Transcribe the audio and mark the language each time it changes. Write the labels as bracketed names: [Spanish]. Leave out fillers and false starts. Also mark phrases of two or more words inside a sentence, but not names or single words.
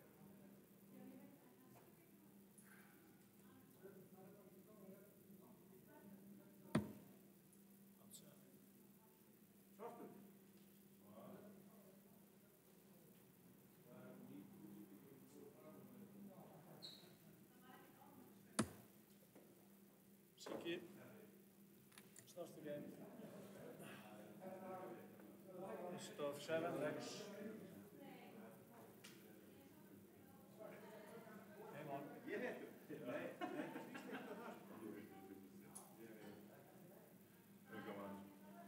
[Icelandic] Svartur. Siggi. [English] Starts the game. Best of 7 legs. Game on. [Icelandic] Ég réttur. Nei, það snýst ekki um það sko. Það er gaman aðeins.